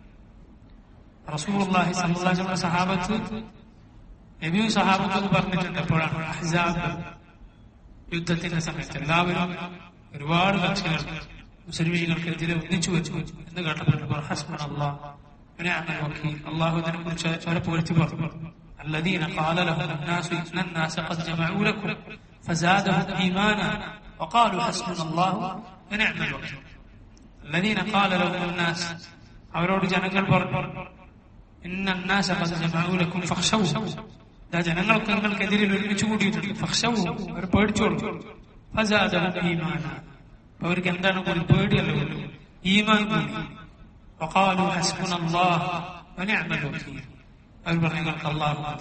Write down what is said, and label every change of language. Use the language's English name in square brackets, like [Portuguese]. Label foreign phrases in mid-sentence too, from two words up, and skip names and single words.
[Arabic] رسول الله صلى الله عليه وسلم [Malayalam] സഹാബത്ത് നബിയും സഹാബത്തും പറഞ്ഞിട്ടുണ്ട്. എപ്പോഴാണ്? അഹ്സാബ് യുദ്ധത്തിന്റെ സമയത്ത് എല്ലാവരും ഒരുപാട് കക്ഷികൾ മുസ്ലിമീങ്ങൾക്കെതിരെ ഒന്നിച്ചു വെച്ചു എന്ന് കേട്ടപ്പോൾ [Arabic] حسبنا الله ونعم الوكيل. الله ذنب شرف وارتباط. الذين قال لهم الناس إن الناس قد جمعوا لكم فزادهم إيمانا وقالوا حسبنا الله ونعم الوكيل. الذين قال لهم الناس [Malayalam] അവരോട് ജനങ്ങൾ പറഞ്ഞു [Arabic] ഇന്ന الناس قد جمعوا لكم فاخشوهم. [Malayalam] ജനങ്ങൾക്ക് നിങ്ങൾക്കെതിരെ ഒരുമിച്ച് കൂടിയിട്ടുണ്ട്. ഫഖ്ശവൂ, അവർ പേടിച്ചോളൂ. [Arabic] فزادهم إيمانا, [Malayalam] അവർക്ക് എന്താണ് കൂടി? പേടിയല്ലോ, ഈമാൻ കൂടി. [Arabic] وقالوا حسبنا الله ونعم الوكيل, [Malayalam] അവർ പറഞ്ഞു ഞങ്ങൾക്ക് അല്ലാഹു മതി.